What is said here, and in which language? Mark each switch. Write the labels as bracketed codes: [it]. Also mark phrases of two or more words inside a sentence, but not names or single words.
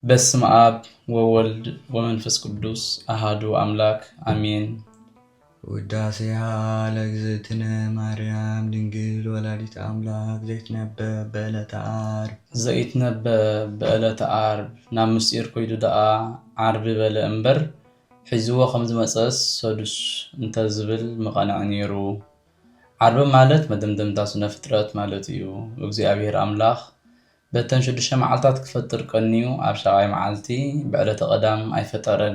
[gez] በስመ አብ ወወልድ ወመንፈስ ቅዱስ አሐዱ አምላክ አሜን። ውዳሴሃ ለእግዝእትነ ማርያም ድንግል ወላዲተ አምላክ ዘይትነበብ በዕለተ ዓርብ [ti] ናብ ምስጢር ኮይዱ ደኣ ዓርቢ በለ እምበር ሒዝዎ ከም ዝመፀስ ሰዱስ እንተዝብል መቐንዕ ነይሩ። ዓርቢ ማለት መደምደምታ ስነ ፍጥረት ማለት እዩ። እግዚአብሔር አምላኽ በተን 6 መዓልታት ክፈጥር ቀኒዩ ኣብ 7ይ መዓልቲ [gez] በዕለተ ቀዳም [ti] ኣይፈጠረን።